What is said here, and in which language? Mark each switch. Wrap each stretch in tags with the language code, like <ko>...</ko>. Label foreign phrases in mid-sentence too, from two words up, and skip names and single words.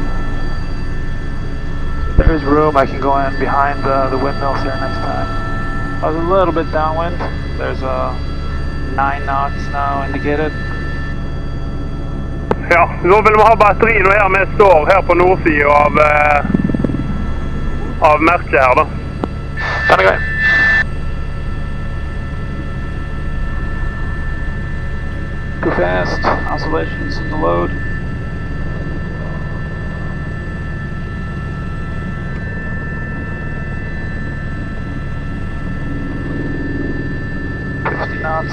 <en>There's room, I can go in behind the windmills there next time. I was a little bit downwind. There's a 9 knots now indicated.</en> <no>Ja, nå vil vi ha batteriet her vi står her på nordsiden av merket her da. Den er grei.</no> <en>Too fast. Oscillations in the load. Knots.</en>